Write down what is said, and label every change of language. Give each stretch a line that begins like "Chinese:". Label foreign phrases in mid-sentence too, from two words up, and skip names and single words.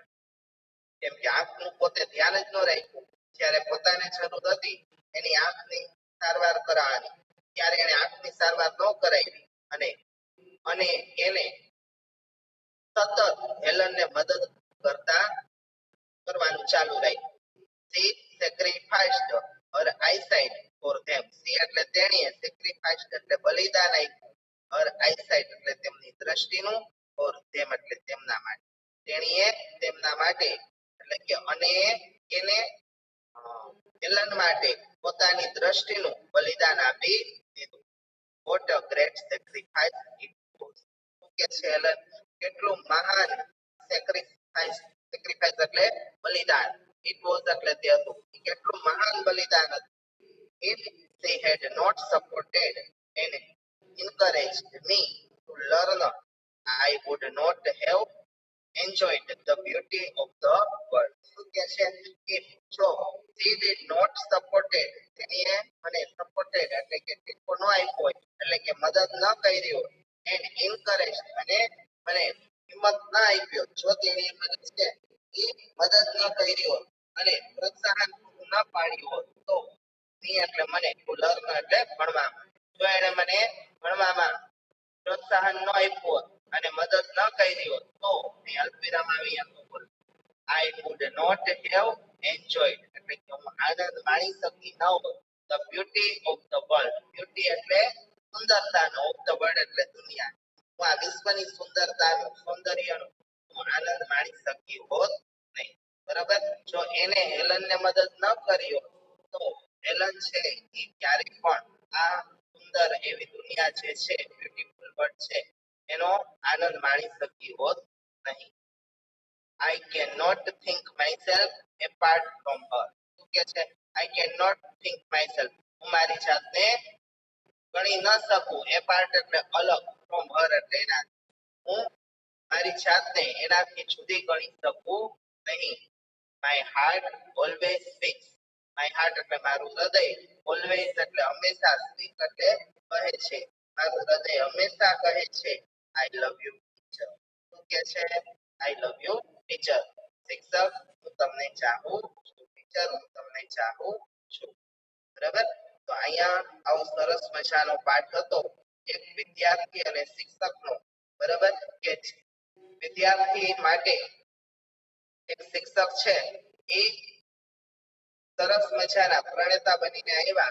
Gujarati: કેમ કે આંખનું પોતે ધ્યાન જ ન રાખ્યું. જ્યારે પોતાને જરૂર હતી એની આંખની સારવાર કરાવવાની, ત્યારે એને આંખની સારવાર ન કરાવી અને એને સતત હેલનને મદદ કરવાનું ચાલુ રાખ્યું.
English: she sacrificed her eyesight for them.
Gujarati: she એટલે તેણીએ, sacrificed એટલે બલિદાન આપ્યું,
English: her eyesight
Gujarati: એટલે તેમની દ્રષ્ટિનું,
English: for them
Gujarati: એટલે તેમના માટે, તેણીએ તેમના માટે એટલે કે અને એને હેલન માટે પોતાની દ્રષ્ટિનું બલિદાન આપી દીધું.
English: what a great sacrifice it was.
Gujarati: શું કે છે હેલન? કેટલું મહાન sacrifice એટલે બલિદાન,
English: it was
Gujarati: એટલે તે હતું, કેટલું મહાન બલિદાન હતું.
English: if they had not supported and encouraged me to learn, I would not have enjoyed the beauty of the world.
Gujarati: શું કે છે?
English: if જો they did not supported,
Gujarati: તેણીએ મને supported એટલે કે ટેકો ન આપ્યો હોય, એટલે કે મદદ ન કરી હોય,
English: and encouraged
Gujarati: અને મને હિંમત ના આપ્યો, જો તેણીએ મદદ છે એ મદદ ન કરી હોય અને પ્રોત્સાહન ન પાડ્યું હોત તો, એટલે મને લર્ન એટલે ભણવામાં, જો એને મને ભણવામાં પ્રોત્સાહન ન આપ્યું હોત અને મદદ ન કરી હોત તો અલ્પવિરામ આવી હતો.
English: I would not have enjoyed
Gujarati: એટલે કે હું આનંદ માણી શકી ન હોત
English: the beauty of the world.
Gujarati: beauty એટલે સુંદરતાનો,
English: of the world
Gujarati: એટલે દુનિયા. હું આ વિશ્વની સુંદરતાનું, સૌંદર્યનું હું આનંદ માણી શકી હોત નહીં. બરાબર, જો એને હેલનને મદદ ન કરી હોત તો હેલન છે એ ક્યારેક પણ આ સુંદર એવી દુનિયા જે છે,
English: beautiful world
Gujarati: છે, એનો આનંદ માણી શકી હોત નહીં.
English: I cannot think myself apart from her.
Gujarati: શું કે છે?
English: I cannot think myself,
Gujarati: હું મારી જાતને ગણી ન શકું, apart એટલે અલગ,
English: from her
Gujarati: એટલે એના, હું મારી જાતને એનાથી જુદી ગણી શકું નહીં.
English: My heart always speaks. My heart
Gujarati: એટલે મારું હૃદય, always એટલે હંમેશા, speak એટલે કહે છે, મારું હૃદય હંમેશા કહે છે
English: I love you teacher.
Gujarati: શું કે છે?
English: I love you teacher.
Gujarati: શિક્ષક, હું તમને ચાહું છું. ટીચર, હું તમને ચાહું છું. બરાબર, તો અહીંયા આવો સરસ મજાનો પાઠ હતો એક વિદ્યાર્થી અને શિક્ષકનો. બરાબર, કે વિદ્યાર્થી માટે એક શિક્ષક છે એ સરસ મજાના પ્રણેતા બનીને આવ્યા.